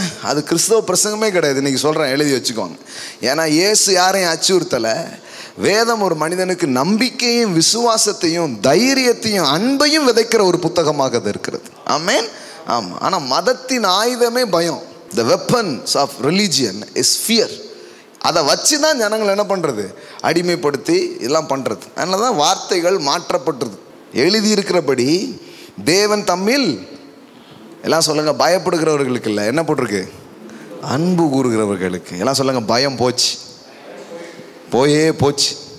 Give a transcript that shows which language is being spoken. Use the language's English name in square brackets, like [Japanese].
[Tamil] அது கிறிஸ்தவ பிரசங்கமே கிடையாது. இன்றைக்கி சொல்கிறேன், எழுதி வச்சுக்கோங்க. ஏன்னா இயேசு யாரையும் அச்சுறுத்தலை. வேதம் ஒரு மனிதனுக்கு நம்பிக்கையும் விசுவாசத்தையும் தைரியத்தையும் அன்பையும் விதைக்கிற ஒரு புத்தகமாக அது இருக்கிறது. ஆமென். ஆமாம். ஆனால் மதத்தின் ஆயுதமே பயம். [English] The weapons of religion is fear. [Tamil] அதை வச்சு தான் ஜனங்கள் என்ன பண்ணுறது, அடிமைப்படுத்தி எல்லாம் பண்ணுறது. அதனால தான் வார்த்தைகள் மாற்றப்பட்டுருது. எழுதியிருக்கிறபடி தேவன் தம்மில் எல்லாம் சொல்லுங்கள் பயப்படுகிறவர்களுக்கு இல்லை, என்ன போட்டிருக்கு, அன்பு கூறுகிறவர்களுக்கு. எல்லாம் சொல்லுங்கள் பயம் போச்சு, போச்சு.